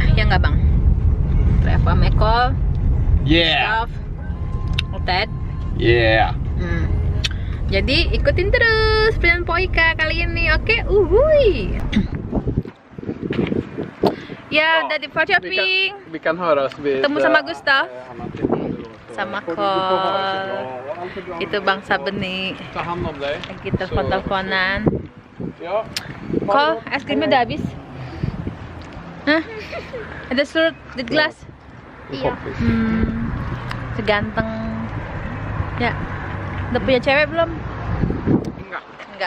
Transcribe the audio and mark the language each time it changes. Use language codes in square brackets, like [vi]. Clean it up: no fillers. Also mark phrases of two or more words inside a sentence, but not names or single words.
[id] Ya nggak Bang? Reva Mekol. [en] Yeah. Ted. Yeah. [id] Jadi ikutin terus perjalanan Po Ika kali ini. Oke, uhuy. Ya, udah di Falköping. [sv] Vi kan höras vid [id] Ketemu sama Gustav. Sama Kol. Itu Bang Saben nih. [sv] Ta hand om dig. [id] Lagi telepon-teleponan. [sv] Ja. [id] Kol, es krimnya udah habis? Hah? Ada surut di gelas? Iya. Seganteng. Ya. Udah punya cewek belum? Enggak.